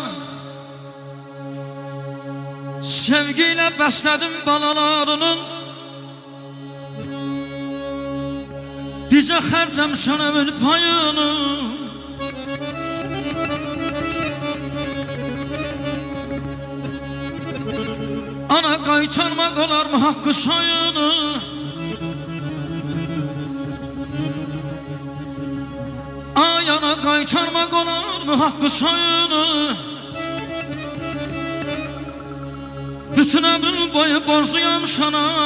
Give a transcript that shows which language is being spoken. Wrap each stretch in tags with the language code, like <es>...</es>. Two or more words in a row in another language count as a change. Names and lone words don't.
<tr>Sevgiyle besledim balalarını, bize harcam sana bir payını.</tr> <az>Ana qaytarmaq olar mı haqqı sayını? Ay ana qaytarmaq olar mı haqqı sayını?</az> <tr>Bütün ömrün boyu borcuyam sana.</tr>